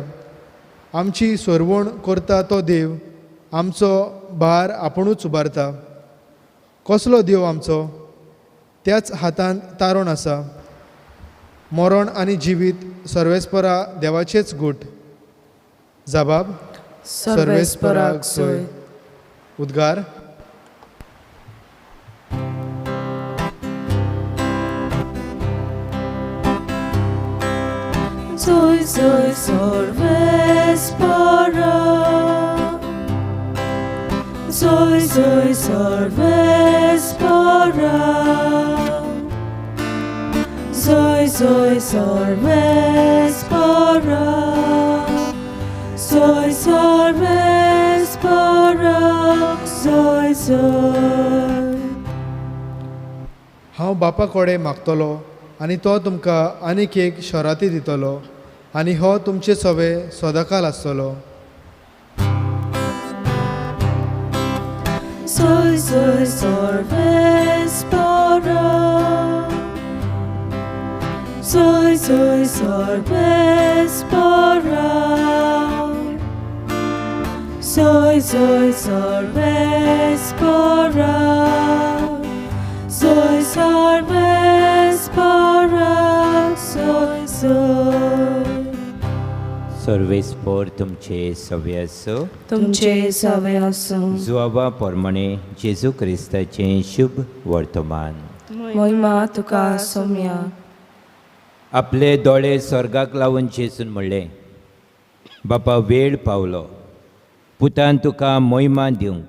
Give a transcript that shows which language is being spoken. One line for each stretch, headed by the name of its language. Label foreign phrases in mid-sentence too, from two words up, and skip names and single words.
Konkani: आमची सोरवण करता तो देव आमचो भार आपुणूच उबारता. कसलो देव आमचो? त्याच हातांत तारण आसा. मरण आनी जिवीत सर्वेस्परा देवाचेच गूट. जबाब. सर्वेस्पराक जोय. उद्गार. Zoy, zoy, sorvespara. Zoy, zoy, sorvespara. Zoy, zoy, sorvespara. Zoy, sorvespara. Zoy, zoy. हांव बापा कडेन मागतलो आनी तो तुमकां आनीक एक शराती दितलो आनी हो तुमचे सवे सदांकाल आसतलो. Zoy, zoy, sorvespara. Zoy, zoy, sorvespara. Zoy, zoy, sorvespara. Zoy, sorvespara. Zoy, zoy. सर्वेस्पर तुमचे सवे असो. तुमचे सवे असो. जुआवा पोरमणे जेजू क्रिस्ताचें शुभ वर्तमान. महिमा तुका सोम्या. आपले दोळे स्वर्गाक लावून जेजून म्हणलें, बापा वेळ पावलो पुतान तुका मोहिमा दिवंक.